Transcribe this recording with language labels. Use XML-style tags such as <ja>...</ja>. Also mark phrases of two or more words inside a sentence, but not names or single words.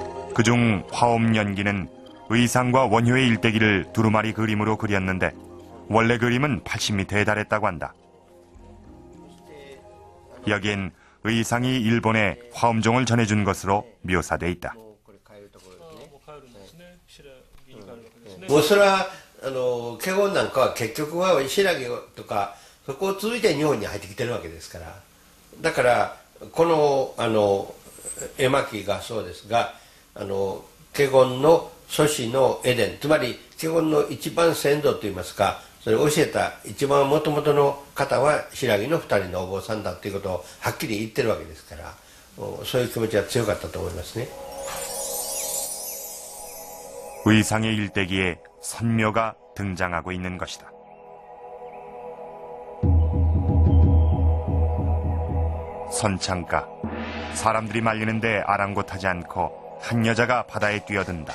<ko>그중 화엄연기는 의상과 원효의 일대기를 두루마리 그림으로 그렸는데 원래 그림은 80m에 달했다고 한다. 여기엔 의상이 일본에 화엄종을 전해준 것으로 묘사돼 있다.</ko> <ja>もう帰るんですね。白木に帰るわけですね。もうそれは華厳なんかは結局は白木とかそこを続いて日本に入ってきてるわけですから、だからこの絵巻がそうですが、華厳の祖師のエデン、つまり華厳の一番先祖といいますか、それを教えた一番もともとの方は白木の2人のお坊さんだということをはっきり言ってるわけですから、そういう気持ちは強かったと思いますね。</ja> <ko>의상의 일대기에 선묘가 등장하고 있는 것이다. 선창가, 사람들이 말리는데 아랑곳하지 않고 한 여자가 바다에 뛰어든다.</ko>